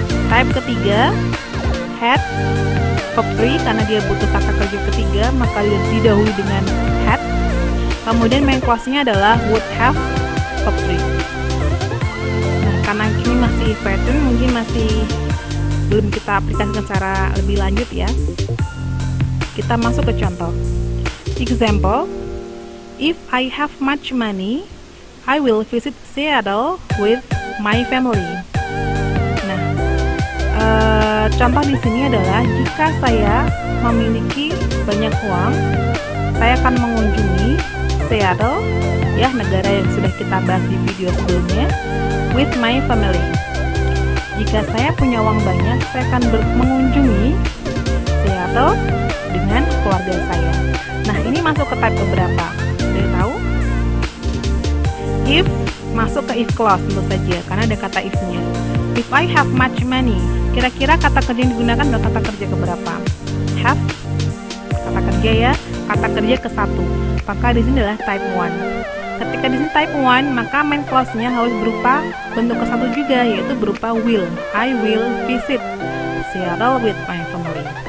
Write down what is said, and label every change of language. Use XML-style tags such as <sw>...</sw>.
<id>Type ketiga, had, verb 3, karena dia butuh kata kerja ketiga, maka dia didahului dengan had. Kemudian main clause-nya adalah would have, verb 3. Nah, karena ini masih pattern, mungkin masih belum kita aplikasikan secara lebih lanjut ya. Kita masuk ke contoh.</id> <en>Example, if I have much money, I will visit Seattle with my family.</en> <id>Nah, contoh di sini adalah jika saya memiliki banyak uang, saya akan mengunjungi Seattle, ya, negara yang sudah kita bahas di video sebelumnya,</id> <en>with my family.</en> <id>Jika saya punya uang banyak, saya akan mengunjungi Seattle dengan keluarga saya. Nah, ini masuk ke type keberapa? Sudah tahu? If masuk ke if clause tentu saja, karena ada kata if-nya.</id> <en>If I have much money,</en> <id>kira-kira kata kerja yang digunakan adalah kata kerja keberapa? Have, kata kerja ya, kata kerja ke-1. Maka di sini adalah type 1. Ketika di sini type 1, maka main clause-nya harus berupa bentuk ke-1 juga, yaitu berupa will.</id> <en>I will visit Seattle with my family.</en>